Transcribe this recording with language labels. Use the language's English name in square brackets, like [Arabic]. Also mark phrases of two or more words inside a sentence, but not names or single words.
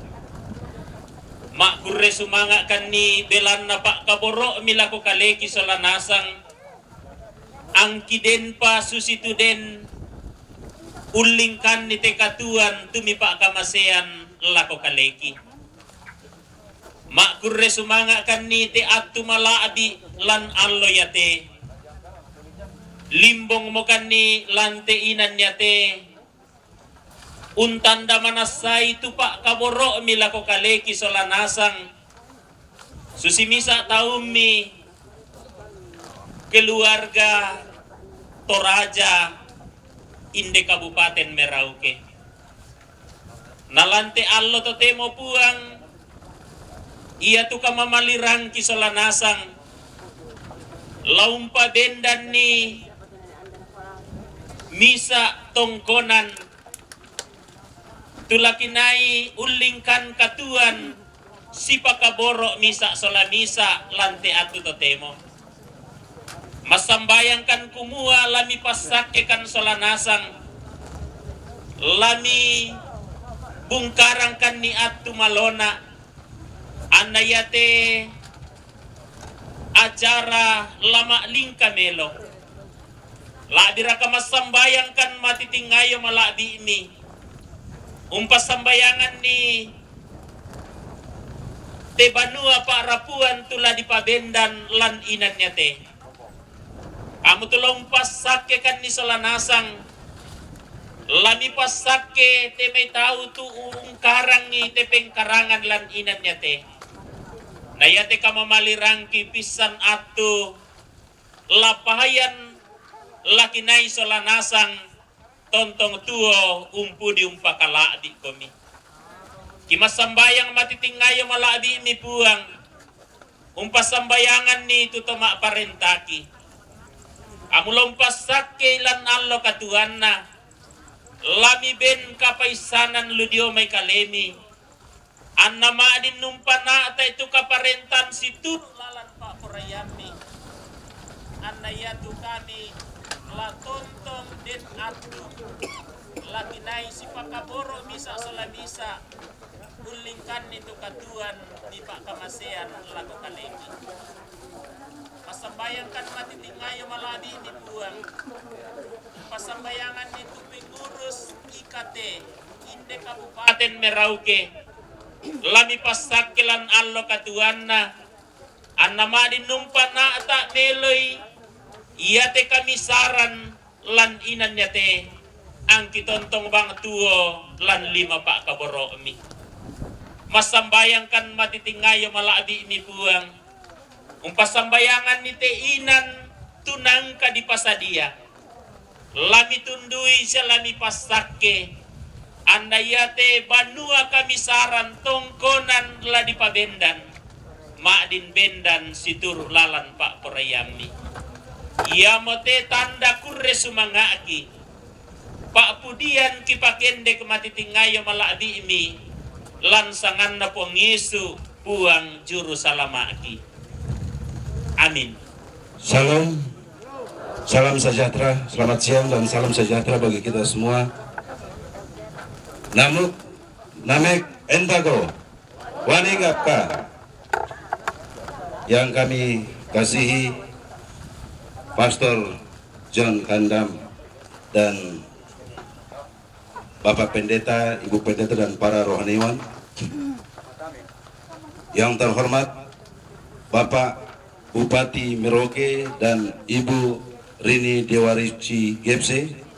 [Toraja-Sa'dan] Mak kurre sumanga kan ni belan na pak kaboro milako kaleki solanasang. Angki den pa susitu den ulingkan ni tekatuan tumi pak kamasean lako kaleki. Mak kurre sumanga kan ni te atu malaadi lan allo yate. Limbong mo kan ni lante inan yate. Untanda manasay tu pak kaboro milako kaleki solanasang. Susimisa taumi keluarga Toraja inde Kabupaten Merauke. Nalante allo totemo puang iya tu kamamalirang kisolanasang laumpa dendan ni misa tongkonan tulakinai ulingkan katuan sipakaboro misa solamisa lante atu totemo. Masambayangkan kumua lami pasakekan solanasang lami bungkarangkan ni atu malona anayate acara lama lingka melo. Labi raka masambayangkan matitingayo malabi ini. Umpas sambayangan ni te banua pa rapuan tula di pabendan lan inannya te. Kamu tulong pasake kan ni solanasang lami pasake te may tau tu karang ni te pengkarangan lan inannya te. Nayate ka mamalirangki pisan atu lapahayan laki nai solanasang tontong tuo umpu di umpakala di komi. Kimasambayang matitingayo maladi mi puang. Umpasambayangan ni tutoma parentaki. Amulompas sake lan allo katuan na. Lami ben kapaisanan ludio may kalemi. Annama din numpana ta itu kaparentan situ lalan pa porayami. Annayatu kami la tontong den atu. Laki nai si pakaboro misa solamisa. Ulingkan itu katuan di Pak Kamasean laku kaleki. Pasambayangkan matitingayo maladi dibuang. Pasambayangan itu pengurus IKT Inde Kabupaten Merauke. Lami pasakilan allo katuanna. Annama dinumpa na tak meloy. Iya te kami saran lan inannya te. Ang kitontong bang tuo lan 5 Pak Kaboro mi. Masambayangkan matitingayo malabi mi buang. Umpasambayangan ni te inan tunang ka di pasadia. Lami tundui siya lami pasake. Andayate banua kami saran tongkonan la di pabendan. Maadin bendan situr lalan Pak Porayami. Ia mote tanda kurre sumangaki. Pak Pudian kipakende kematitingayo malabi mi. Lansangan na po Yesu puang juru salamaki. Amin. [Indonesian] Salam, salam sejahtera, selamat siang dan salam sejahtera bagi kita semua. Namuk, namek, entago, wanigapka. Yang kami kasihi Pastor John Kandam dan Bapak Pendeta, Ibu Pendeta dan para rohaniwan. Yang terhormat Bapak Bupati Merauke dan Ibu Rini Dewarici Gepse.